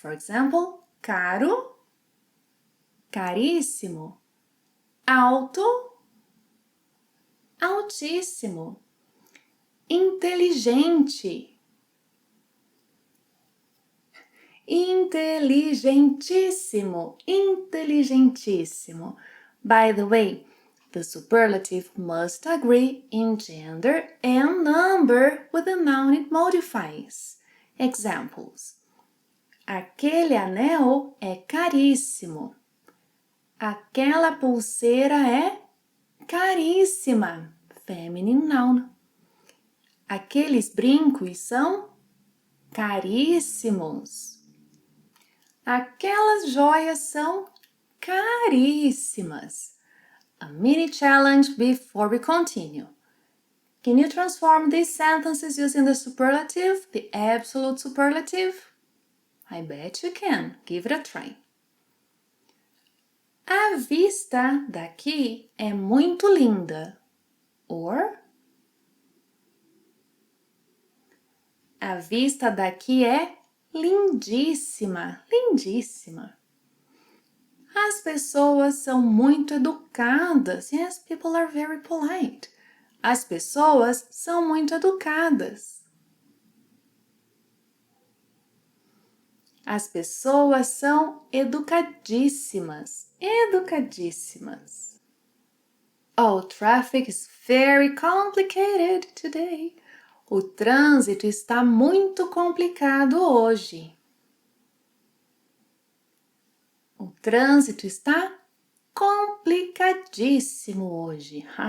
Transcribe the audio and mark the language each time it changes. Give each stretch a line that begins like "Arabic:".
English: For example,
Portuguese: caro, caríssimo, alto, altíssimo, inteligente, inteligentíssimo, inteligentíssimo.
English: By the way, the superlative must agree in gender and number with the noun it modifies.
Portuguese: Examples: aquele anel é caríssimo. Aquela pulseira é caríssima,
English: feminine noun.
Portuguese: Aqueles brincos são caríssimos. Aquelas joias são caríssimas.
English: A mini challenge before we continue. Can you transform these sentences using the superlative, the absolute superlative? I bet you can. Give it a try.
Portuguese: A vista daqui é muito linda. Or, a vista daqui é lindíssima, lindíssima. As pessoas são muito educadas.
English: Yes, people are very polite.
Portuguese: As pessoas são muito educadas. As pessoas são educadíssimas, educadíssimas.
English: Oh, traffic is very complicated today.
Portuguese: O trânsito está muito complicado hoje. O trânsito está complicadíssimo hoje.